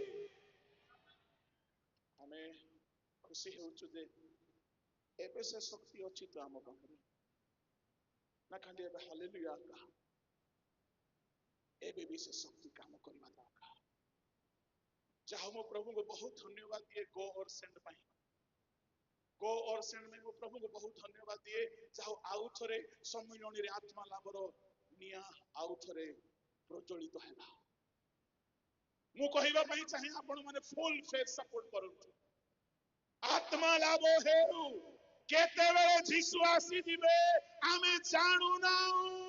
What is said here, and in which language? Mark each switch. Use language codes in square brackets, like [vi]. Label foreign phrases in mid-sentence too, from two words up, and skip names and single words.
[or] ଆମେ ଖୁସି ହେଉଛୁ ଯେ ଏବେ ସେ ଶକ୍ତି ଅଛି ତ ଆମ ପାଖରେ, ନା ଖାଲି ଏବେ ହାଲେଲୁୟା କହ, ଏବେ ବି ସେ ଶକ୍ତି କାମ କରିବା ଦରକାର। ଯାହା ମୁଁ ପ୍ରଭୁଙ୍କୁ ବହୁତ ଧନ୍ୟବାଦ ଦିଏ [en] go and send [or] ପାଇଁ। [en] go and send [or] में ମୁଁ ପ୍ରଭୁଙ୍କୁ ବହୁତ ଧନ୍ୟବାଦ ଦିଏ, ଯାହା ଆଉ ଥରେ ସମ୍ମିଳନୀରେ ଆତ୍ମା ଲାଭର ନିଆଁ ଆଉ ଥରେ ପ୍ରଜ୍ୱଳିତ ହେଲା। ମୁଁ କହିବା ପାଇଁ ଚାହେଁ, ଆପଣ ମାନେ [en] full faith support [or] କରନ୍ତୁ। ଆତ୍ମା ଲାଭ ହେଉ, କେତେବେଳେ ଯୀଶୁ ଆସିଯିବେ ଆମେ ଜାଣୁନାହୁଁ।